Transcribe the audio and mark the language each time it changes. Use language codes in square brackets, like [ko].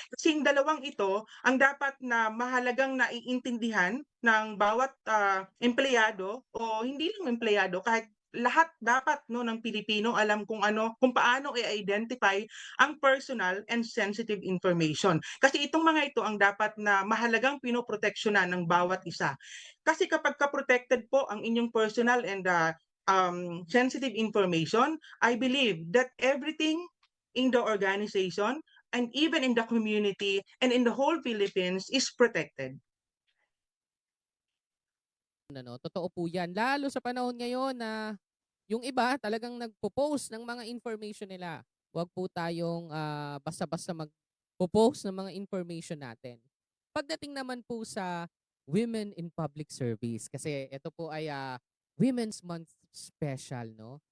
[tl] Kasi yung dalawang ito ang dapat na mahalagang naiintindihan ng bawat empleyado o hindi lang empleyado, kahit lahat dapat no ng Pilipino alam kung paano i-identify ang [en] personal and sensitive information. [tl] Kasi itong mga ito ang dapat na mahalagang pinoproteksyonan ng bawat isa. Kasi kapag ka-protected po ang inyong [en] personal and sensitive information, I believe that everything in the organization and even in the community and in the whole Philippines is protected. [tl] Ano, totoo po yan. Lalo sa panahon ngayon na yung iba talagang nagpo-post ng mga information nila. Huwag po tayong basta-basta mag-post ng mga information natin. Pagdating naman po sa Women in Public Service, kasi ito po ay Women's Month special, no?